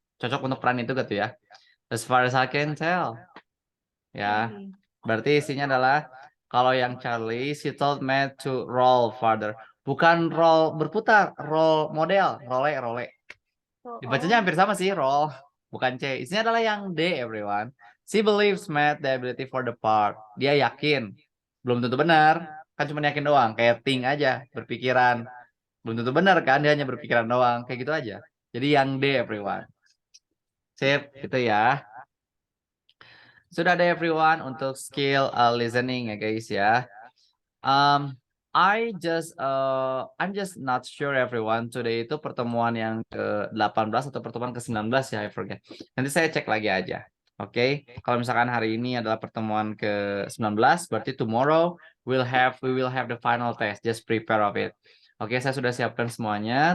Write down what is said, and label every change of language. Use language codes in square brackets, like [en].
[id] Cocok untuk peran itu gitu ya. [en] As far as I can tell. [id] Ya. [en] Charlie. [id] Berarti isinya adalah kalau yang Charlie, [en] she told Matt to roll farther. [id] Bukan roll berputar, roll model, role. [en] So, [id] Dibacanya hampir sama sih, roll. Bukan C. Isinya adalah yang D, everyone. [en] She believes Matt the ability for the part. [id] Dia yakin. Belum tentu benar. Kan cuma yakin doang. Kayak think aja, berpikiran. Belum tentu benar kan, dia hanya berpikiran doang. Kayak gitu aja. Jadi yang D, everyone. Sip, gitu ya. Sudah ada everyone untuk skill listening ya guys ya. [en] I'm just not sure everyone. [id] Today itu pertemuan yang ke-18 atau pertemuan ke-19 ya, [en] I forget. [id] Nanti saya cek lagi aja. Oke. Kalau misalkan hari ini adalah pertemuan ke-19, berarti [en] tomorrow we will have the final test. Just prepare of it. [id] Oke, saya sudah siapkan semuanya.